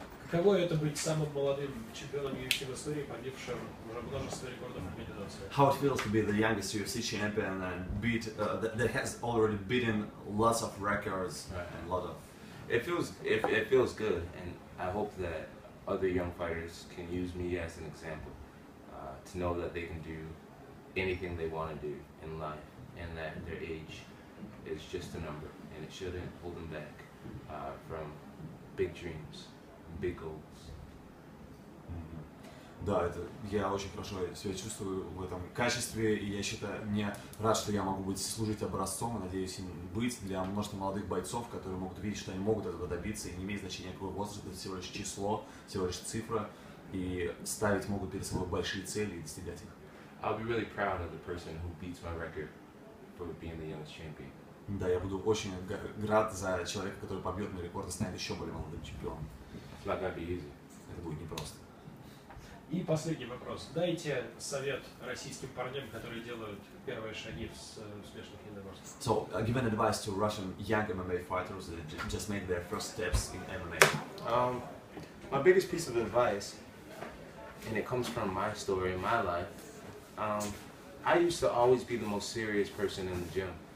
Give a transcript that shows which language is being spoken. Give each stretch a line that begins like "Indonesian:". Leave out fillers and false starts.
Russian: Каково это быть самым молодым чемпионом UFC в истории, побившим уже множество рекордов организации?
English: How it feels to be the youngest UFC champion and that has already beaten lots of records and a lot of. It feels good, and I hope that other young fighters can use me as an example to know that they can do anything they want to do in life, and that their age is just a number, and it shouldn't hold them back from big dreams, big goals.
Russian: Да, это я очень хорошо себя чувствую в этом качестве, и я считаю, мне рад, что я могу служить образцом, и надеюсь им быть для множества молодых бойцов, которые могут видеть, что они могут этого добиться, и не имеет значения какой возраст, это всего лишь число, всего лишь цифра, и ставить могут перед собой большие цели и достигать их.
English: I'll be really proud of the person who beats my record for being the youngest champion.
Russian: Да, я буду очень рад за человека, который побьет мой рекорд и станет еще более молодым чемпионом.
English: It's not gonna be easy.
Russian: Это будет непросто. И последний вопрос. Дайте совет российским парням, которые делают первые шаги в смешанных единоборствах.
English: So, give an advice to Russian young MMA fighters that just made their first steps in MMA. My biggest piece of advice, and it comes from my story in my life, I used to always be the most serious person in the gym.